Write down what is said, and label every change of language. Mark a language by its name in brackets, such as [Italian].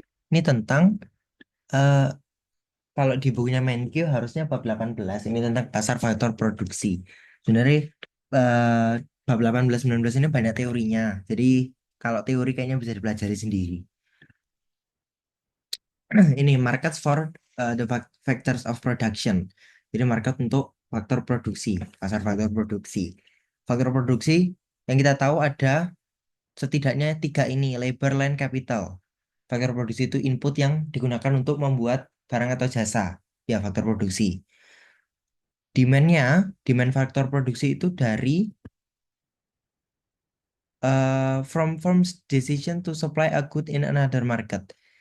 [Indonesian] Ini tentang eh, kalau di bukunya Menkyu harusnya bab 18 ini tentang pasar faktor produksi. Sebenarnya eh, bab 18 19 ini banyak teorinya. Jadi kalau teori kayaknya bisa dipelajari sendiri. Ini [English] markets for the factors of production. [Indonesian] Jadi market untuk faktor produksi, pasar faktor produksi. Faktor produksi yang kita tahu ada setidaknya tiga ini, labor, land, capital. Faktor produksi itu input yang digunakan untuk membuat barang atau jasa. Ya, faktor produksi. Demand-nya, demand faktor produksi itu dari [English] from decision to supply a good in another market.